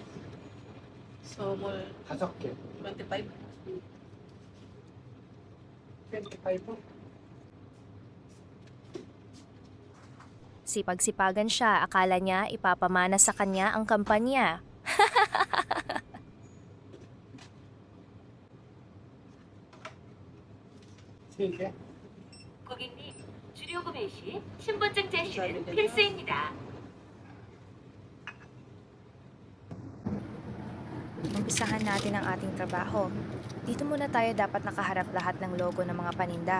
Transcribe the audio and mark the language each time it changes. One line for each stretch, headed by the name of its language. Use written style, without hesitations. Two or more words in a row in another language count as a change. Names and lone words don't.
Korean: Somol 5개. 25. 25?
Filipino: Sipag-sipagan siya, akala niya ipapamana sa kanya ang kampanya.
Korean: 세 개? 고객님, 주료 구매 시 신분증 제시는 필수입니다.
Filipino: Umpisahan natin ang ating trabaho. Dito muna tayo dapat nakaharap lahat ng logo ng mga paninda.